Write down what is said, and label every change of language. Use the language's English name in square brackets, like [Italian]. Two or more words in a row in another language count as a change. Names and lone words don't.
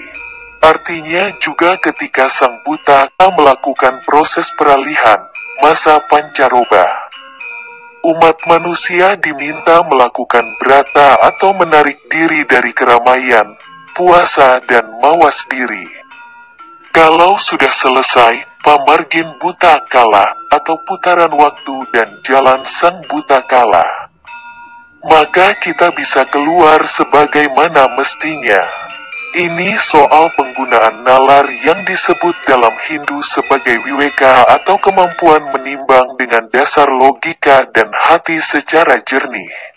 [Indonesian] Artinya juga ketika sang buta melakukan proses peralihan, masa pancaroba. Umat manusia diminta melakukan brata atau menarik diri dari keramaian, puasa dan mawas diri. Kalau sudah selesai, pamargin buta kala atau putaran waktu dan jalan sang buta kala, maka kita bisa keluar sebagaimana mestinya. Ini soal penggunaan nalar yang disebut dalam Hindu sebagai wiweka atau kemampuan menimbang dengan dasar logika dan hati secara jernih.